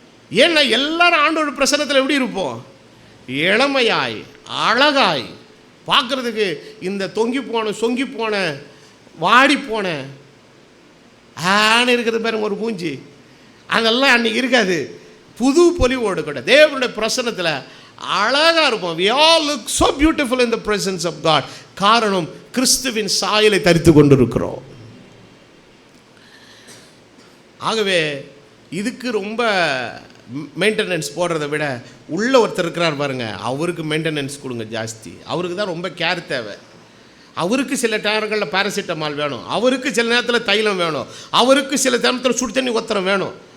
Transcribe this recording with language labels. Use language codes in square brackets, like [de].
[ta] ஏன்னா எல்லாரும் ஆண்டோட பிரசன்னத்தில் எப்படி இருப்போம்? இளமையாய் அழகாய் பார்க்குறதுக்கு. இந்த தொங்கி போன சொங்கி போன வாடி போன இருக்கிறது பாருங்க ஒரு மூஞ்சி, அதெல்லாம் அன்றைக்கி இருக்காது. புது பொலிவோடு கூட தேவனுடைய பிரசன்னத்தில் அழகாக இருப்போம். [en] we all look so beautiful in the presence of God. [ta] காரணம், கிறிஸ்துவின் சாயலை தரித்து கொண்டிருக்கிறோம். ஆகவே இதுக்கு ரொம்ப மெயின்டெனன்ஸ் போடுறதை விட உள்ள ஒருத்தர் இருக்கிறார் பாருங்க, அவருக்கு மெயின்டெனன்ஸ் கொடுங்க ஜாஸ்தி. அவருக்கு தான் ரொம்ப கேர் தேவை. அவருக்கு சில நேரங்களில் பேராசிட்டமால் வேணும், அவருக்கு சில நேரத்தில் தைலம் வேணும், அவருக்கு சில நேரத்தில் சுடு தண்ணி ஒத்தரம் வேணும்.